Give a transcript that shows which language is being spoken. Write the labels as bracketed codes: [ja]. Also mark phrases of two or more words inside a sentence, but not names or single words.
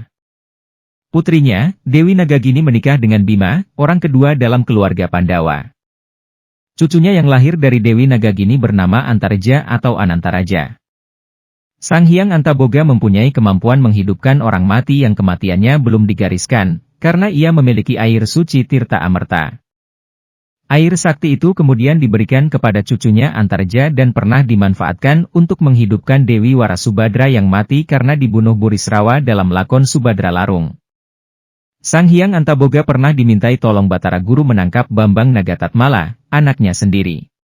[id] Putrinya, Dewi Nagagini menikah dengan Bima, orang kedua dalam keluarga Pandawa. Cucunya yang lahir dari Dewi Nagagini bernama Antareja atau Anantaraja. Sang Hyang Antaboga mempunyai kemampuan menghidupkan orang mati yang kematiannya belum digariskan, karena ia memiliki air suci Tirta Amerta. Air sakti itu kemudian diberikan kepada cucunya Antareja dan pernah dimanfaatkan untuk menghidupkan Dewi Warasubadra yang mati karena dibunuh Burisrawa dalam lakon Subadra Larung. Sang Hyang Antaboga pernah dimintai tolong Batara Guru menangkap Bambang Nagatatmala, anaknya sendiri.